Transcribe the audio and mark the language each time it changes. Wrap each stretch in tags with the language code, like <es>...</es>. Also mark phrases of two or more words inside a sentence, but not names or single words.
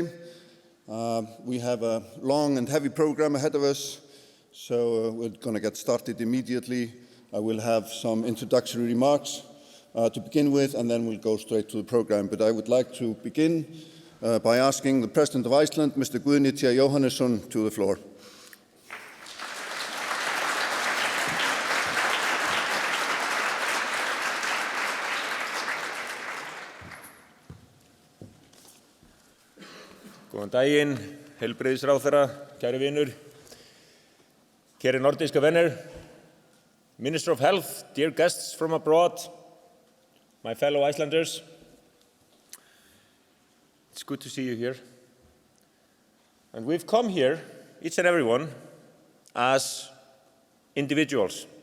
<en>We have a long and heavy program ahead of us, so we're going to get started immediately. I will have some introductory remarks to begin with, and then we'll go straight to the program. But I would like to begin by asking the President of Iceland, Mr. Guðni T. Jóhannesson, to the floor.</en> <is>Góðan daginn, heilbrigðisráðherra, kæri vinur, kæri</is> <da>nordiska venner,</da> <en>Minister of Health, dear guests from abroad, my fellow Icelanders. It's good to see you here. And we've come here, each and every one, as individuals.</en>